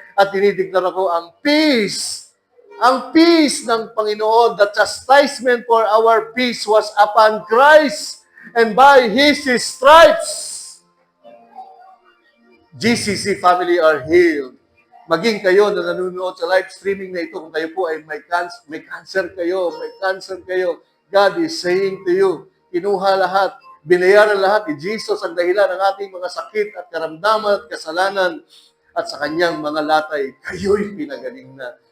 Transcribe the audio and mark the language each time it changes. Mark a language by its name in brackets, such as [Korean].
[Filipino] At dinideklara ko ang peace ng Panginoon. [English] The chastisement for our peace was upon Christ, and by His stripes, GCC family are healed. [Filipino] Maging kayo na nanonood sa live streaming na ito, kung kayo po ay may cancer kayo, [English] God is saying to you, [Filipino] kinuha lahat, binayaran lahat ni Jesus ang dahilan ng ating mga sakit at karamdaman at kasalanan, at sa kanyang mga latay, kayo'y pinagaling na.